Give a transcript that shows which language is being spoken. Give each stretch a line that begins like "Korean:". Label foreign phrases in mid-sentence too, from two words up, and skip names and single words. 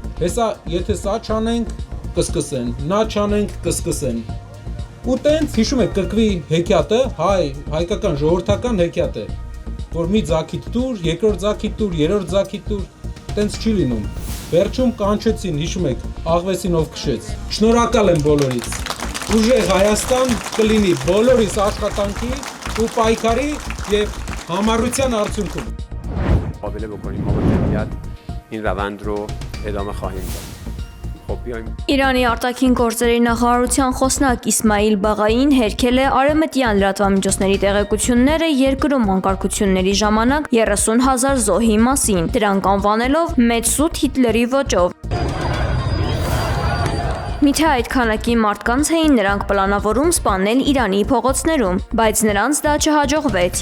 Armenian: հեսա եթե սա չանենք, կսկսեն, նա չանենք, կսկսեն։ Ու տենց հիշում եք կրկվի հեքիաթը, հայկական ժողովրդական հեքիաթ է, որ մի ձագիթ տուր, երկրորդ ձագիթ տուր, երրորդ ձագիթ տուր, տենց չի լինում։ Վերջում կանչեցին, հիշում եք, աղվեսին ով քշեց։ Շնորհակալ եմ բոլորից։ Ուժեղ Հայաստան կլինի բոլորիս աշխատանքի ու պայքարի եւ համառության արդյունքում։
Persian: قابل بکنیم ما با جمعیت این روند رو ادامه خواهیم داد.
Armenian: Իրանի արտաքին գործերի նախարարության խոսնակ Իսմայիլ Բաղային հերքել է արևմտյան լրատվամիջոցների տեղեկությունները երկրում անկարգությունների ժամանակ 30,000 զոհի մասին, դրանք անվանելով մեծ սուտ Հիտլերի ոճով։ Միթե այդ քանակի մարդկանց էին նրանք պլանավորում սպանել Իրանի փողոցներում, բայց նրանց դա չհաջողվեց